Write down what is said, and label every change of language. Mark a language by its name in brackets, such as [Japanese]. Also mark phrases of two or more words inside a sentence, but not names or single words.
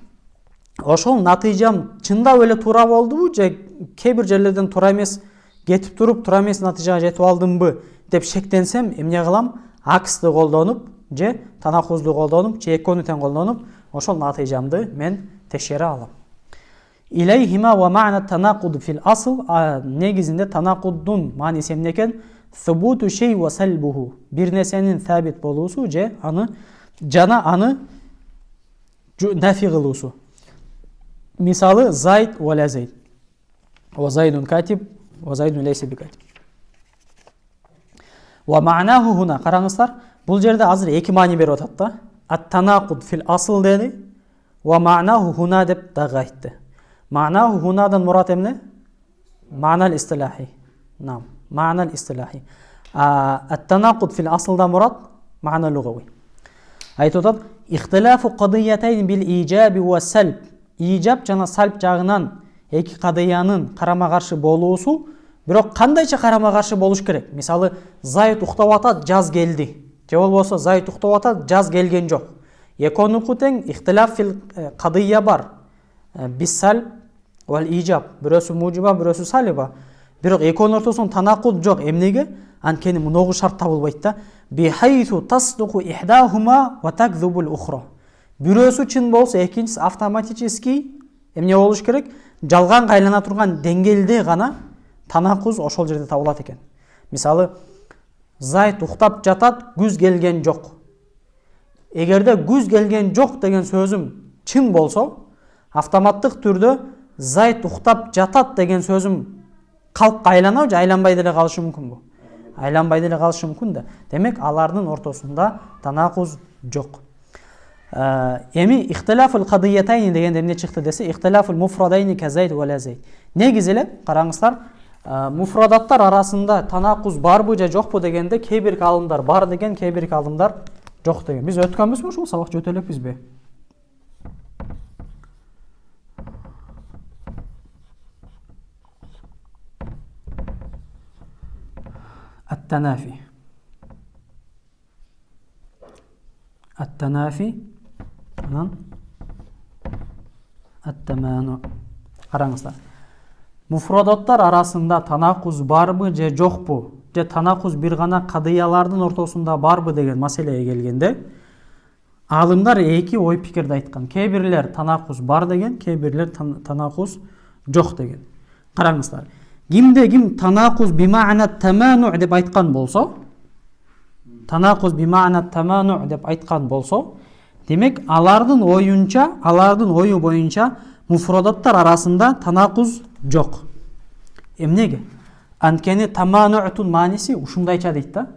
[Kyrgyz] Ошол натыйжам чындап эле туура болдубу же кээ бир жерлерден туура эмес кетип туруп туура эмес натыйжага жетип алдымбы деп шектенсем, эмне кылам? Аксты колдонуп же танакузду колдонуп же экөөнү тең колдонуп ошол натыйжамды мен текшере алам. [Arabic] إليهما ومعنى التناقض في الأصل. [Kyrgyz] Негизинде танакуддун мааниси эмне экен? [Arabic] ثبوت شيء وسلبه. [Kyrgyz] Бир нерсенин сабит болуусу же аны нафи кылуусу. [Arabic] Мисалы, زيد ولا زيد. وزيد كاتب، وزيد ليس بكاتب. ومعناه هنا. [Kyrgyz] Караңыздар, бул жерде азыр эки маани берип атат да. [Arabic] التناقض في الأصل [Kyrgyz] деди, [Arabic] ومعناه هنا [Kyrgyz] деп дагы айтты. Ма'наху хунадан мурат эмне? [Arabic] المعنى الاصطلاحي. نعم معنى الاصطلاحي. التناقض في الأصل ده مراد معنى لغوي. Айтып اختلاف قضيتين بالإيجاب والسلب. [Kyrgyz] إيجاب жана сальб жагынан эки кадыянын карама-каршы болуусу, бирок кандайча карама-каршы болуш керек? Мисалы, Зайд уктап атат, жаз келди. Же болбосо Зайд уктап атат, жаз келген жок. Экөөнүкү тең [Arabic] اختلاف في القضية [Kyrgyz] бар. [Arabic] بالسلب والإيجاب. [Kyrgyz] Бирөөсү мужиба, бирөөсү салиба. Бирок экөөнүн ортосунда танакуд жок. Эмнеге? Анткени муногу шарт табылбайт да. [Arabic] بحيث تصدق إحداهما وتكذب الأخرى. [Kyrgyz] Бирөөсү чын болсо, экинчиси автоматически эмне болуш керек? Жалганга айлана турган деңгээлде гана танакуз ошол жерде табылат экен. Мисалы, Зайд уктап жатат, күз келген жок. Эгерде күз келген жок деген сөзүм чын болсо, автоматтык түрдө Зайд уктап жатат деген сөзүм калпка айланабы же айланбай деле калышы мүмкүн бу? Айланбай деле калышы мүмкүн да. Демек, алардын ортосунда танакуз жок. Эми [Arabic] اختلاف القضيتين [Kyrgyz] дегенде эмне чыкты десе, [Arabic] اختلاف المفردين كزيد ولا زيد. [Kyrgyz] Негизи эле караңыздар, муфрадаттар арасында танакуз барбы же жокпу дегенде кээ бир калымдар бар деген, кээ бир калымдар жок деген. Биз өткөнбүзбү ушул сабак жөтө элекпизби? [Arabic] التنافي التمانع. [Kyrgyz] Караңыздар. Муфрадаттар арасында танакуз барбы же жокпу? Же танакуз бир гана кадыялардын ортосунда барбы деген маселеге келгенде, алымдар эки ой пикирди айткан. Кээ бирлер танакуз бар деген, кээ бирлер танакуз жок деген. Караңыздар. Кимде ким [Arabic] التناقض بمعنى التمانع [Kyrgyz] деп айткан болсо, [Arabic] التناقض بمعنى التمانع [Kyrgyz] деп айткан болсо, демек алардын ою боюнча муфрадаттар арасында танакуз жок. Эмнеге? Анткени таману'тун мааниси ушундайча дейт да.